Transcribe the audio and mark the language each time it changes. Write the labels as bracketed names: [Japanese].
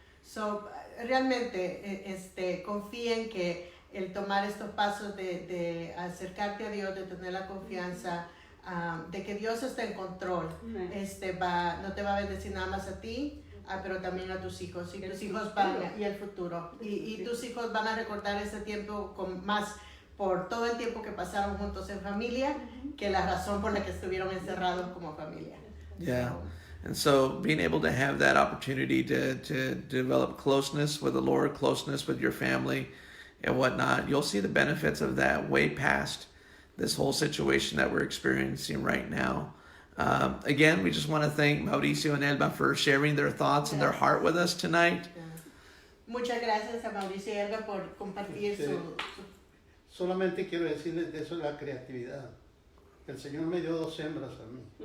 [Spanish] So realmente confíen que el tomar estos pasos de acercarte a Dios, de tener la confianza, de que Dios está en control, no te va a bendecir nada más a ti, pero también a tus hijos. Y tus hijos y el futuro. Y tus hijos van a recordar ese tiempo con más por todo el tiempo que pasaron juntos en familia, que la razón por la que estuvieron encerrados como familia. [English] Yeah. And so being able to have that opportunity to develop closeness with the Lord, closeness with your family and whatnot, you'll see the benefits of that way past this whole situation that we're experiencing right now. Again, we just want to thank Mauricio and Elba for sharing their thoughts and their heart with us tonight. [Spanish] Muchas gracias a Mauricio y Elba por compartir su... Solamente quiero decirles de eso de la creatividad. El Señor me dio 2 hembras a mí.